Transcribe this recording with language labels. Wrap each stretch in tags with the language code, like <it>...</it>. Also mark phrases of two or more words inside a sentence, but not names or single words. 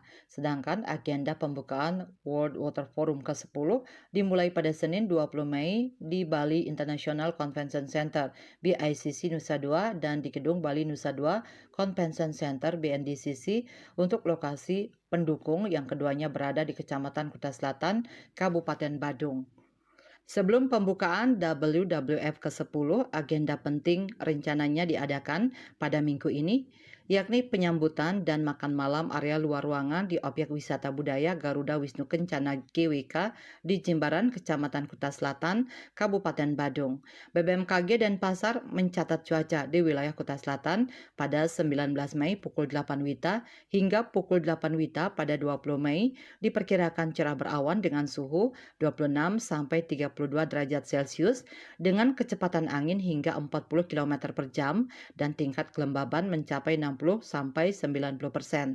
<id>Sedangkan agenda pembukaan World Water Forum ke-10 dimulai pada Senin 20 Mei di Bali International Convention Center BICC Nusa Dua dan di Gedung Bali Nusa Dua Convention Center BNDCC untuk lokasi pendukung yang keduanya berada di Kecamatan Kuta Selatan, Kabupaten Badung. Sebelum pembukaan WWF ke-10, agenda penting rencananya diadakan pada minggu ini, yakni penyambutan dan makan malam area luar ruangan di objek wisata budaya Garuda Wisnu Kencana GWK di Jimbaran, Kecamatan Kuta Selatan, Kabupaten Badung. BBMKG Denpasar mencatat cuaca di wilayah Kuta Selatan pada 19 Mei pukul 8 WITA hingga pukul 8 WITA pada 20 Mei diperkirakan cerah berawan dengan suhu 26 sampai 32 derajat Celcius dengan kecepatan angin hingga 40 km per jam dan tingkat kelembaban mencapai 60 sampai 90%.</id>